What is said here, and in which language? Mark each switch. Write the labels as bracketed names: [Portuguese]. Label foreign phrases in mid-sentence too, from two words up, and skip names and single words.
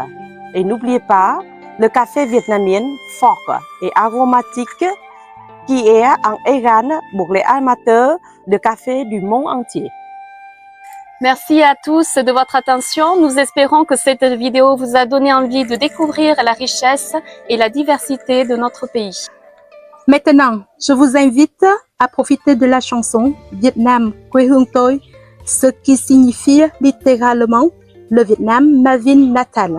[French] Et n'oubliez pas le café vietnamien fort et aromatique qui est un égal pour les amateurs de café du monde entier. Merci à tous de votre attention. Nous espérons que cette vidéo vous a donné envie de découvrir la richesse et la diversité de notre pays. Maintenant, je vous invite à profiter de la chanson Vietnam quê hương tôi, ce qui signifie littéralement le Vietnam, ma ville natale.